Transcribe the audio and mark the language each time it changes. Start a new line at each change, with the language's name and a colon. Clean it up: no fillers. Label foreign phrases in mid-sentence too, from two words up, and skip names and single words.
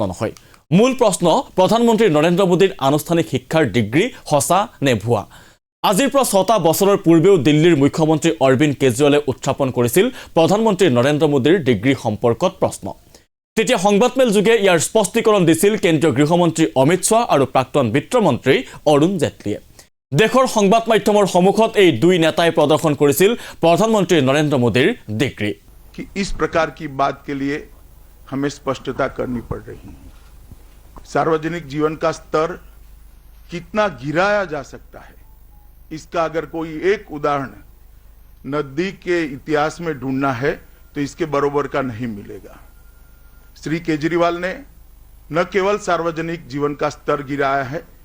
Assamese: নহয় মূল প্ৰশ্ন প্ৰধানমন্ত্ৰী নৰেন্দ্ৰ মোদীৰ আনুষ্ঠানিক শিক্ষাৰ ডিগ্ৰী হসা নে ভুৱা আজিৰ পৰা ৬টা বছৰৰ পূৰ্বেও দিল্লীৰ মুখ্যমন্ত্ৰী অৰবিন্দ কেজৰিৱালে উত্থাপন কৰিছিল প্ৰধানমন্ত্ৰী নৰেন্দ্ৰ মোদীৰ ডিগ্ৰী সম্পৰ্কত প্ৰশ্ন তেতিয়া সংবাদমেল যোগে ইয়াৰ স্পষ্টীকৰণ দিছিল কেন্দ্ৰীয় গৃহমন্ত্ৰী অমিত শাহ আৰু প্ৰাক্তন বিত্তমন্ত্ৰী অৰুণ জেটলীয়ে দেশৰ সংবাদ মাধ্যমৰ সন্মুখত এই দুই নেতাই প্ৰদৰ্শন কৰিছিল প্ৰধানমন্ত্ৰী নৰেন্দ্ৰ মোদীৰ ডিগ্ৰী
Hindi: कि इस प्रकार की बात के लिए हमें स्पष्टता करनी पड़ रही है सार्वजनिक जीवन का स्तर कितना गिराया जा सकता है इसका अगर कोई एक उदाहरण नजदीक के इतिहास में ढूंढना है तो इसके बरोबर का नहीं मिलेगा श्री केजरीवाल ने न केवल सार्वजनिक जीवन का स्तर गिराया है